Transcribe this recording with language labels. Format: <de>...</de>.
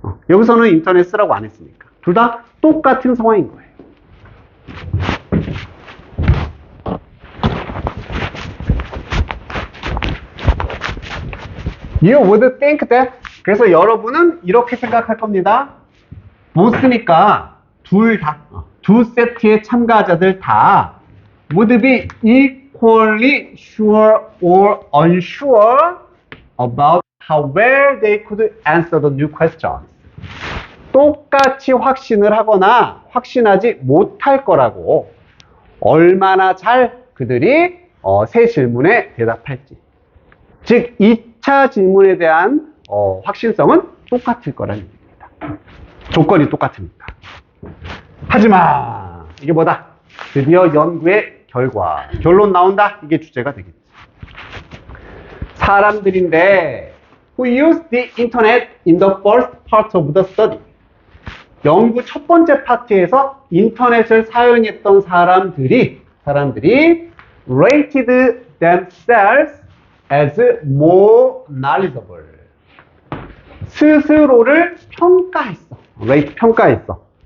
<ko>여기서는 인터넷 쓰라고 안 했으니까. 둘 다 똑같은 상황인 거예요.</ko> <en>You would think that.</en> <ko>그래서 여러분은 이렇게 생각할 겁니다. 보스니까 두 세트의 참가자들 다</ko> <en>would be equally sure or unsure about how well they could answer the new questions.</en> <ko>똑같이 확신을 하거나 확신하지 못할 거라고, 얼마나 잘 그들이 새 질문에 대답할지. 즉 2차 질문에 대한 확신성은 똑같을 거라는 얘기입니다. 조건이 똑같으니까. 하지만 이게 뭐다? 드디어 연구의 결론 나온다. 이게 주제가 되겠지. 사람들인데</ko> <en>who used the internet in the first part of the study.</en> <ko>연구 첫 번째 파트에서 인터넷을 사용했던 사람들이</ko> <en>rated themselves as more knowledgeable.</en> <ko>스스로를 평가했어. rate 평가했어.</ko>